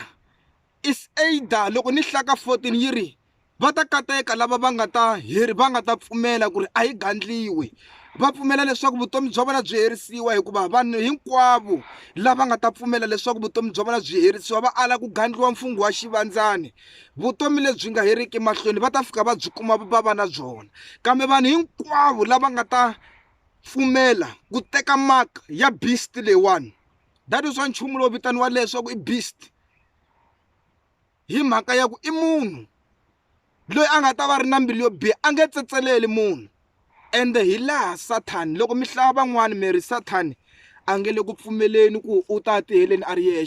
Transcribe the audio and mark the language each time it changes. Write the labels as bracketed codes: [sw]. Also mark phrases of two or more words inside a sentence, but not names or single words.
[en] Is either [ts] loko ni hlaka 14 yi ri va ta kateka lava va nga ta pfumela ku ri a yi gandliwi, va pfumela leswaku vutomi bya vona byi herisiwa, hikuva vanhu hinkwavo lava nga ta pfumela leswaku vutomi bya vona byi herisiwa va ala ku gandliwa mfungho wa xivandzani. Vutomi lebyi nga heriki mahlweni va ta fika va byi kuma va va na byona, kambe vanhu hinkwavo lava nga ta pfumela ku teka mark ya beast leyiwani, [en] that is why [ts] nchumu lowu vitaniwa leswaku i beast, hi mhaka ya ku i munhu loyi a nga ta va ri na mbilu yo biha, a nge tsetseleli munhu. Ende hi laha Sathani, loko mi hlaya van'wani mi ri Sathani a nge le ku pfumeleni ku u ta tiheleni a ri yexe.